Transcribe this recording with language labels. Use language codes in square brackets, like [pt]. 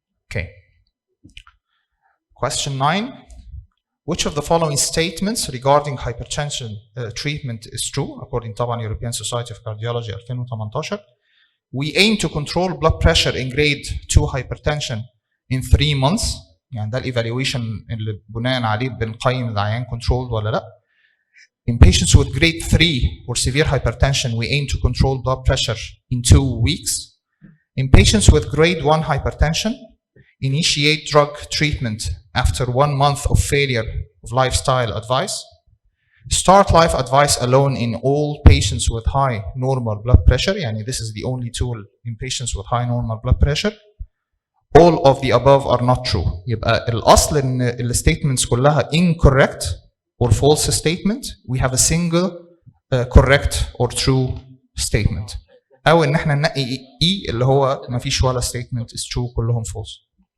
[en] Okay. Question 9. Which of the following statements regarding hypertension treatment is true according to the European Society of Cardiology 2018? We aim to control blood pressure in grade 2 hypertension in 3 months. [ar] يعني ده الايفالويشن اللي بناء عليه بنقيم العيان [en] controlled [ar] ولا لا. [en] In patients with grade 3 or severe hypertension, we aim to control blood pressure in 2 weeks. In patients with grade 1 hypertension, initiate drug treatment after 1 month of failure of lifestyle advice. Start life advice alone in all patients with high normal blood pressure. Yani this is the only tool in patients with high normal blood pressure. All of the above are not true. [ar] يبقى الأصل إن ال [en] statements [ar] كلها [en] incorrect or false statement. We have a single correct or true statement. [ar] أو إن إحنا ننقي E اللي هو ما فيش ولا [en] statement is true [ar] كلهم [en] false.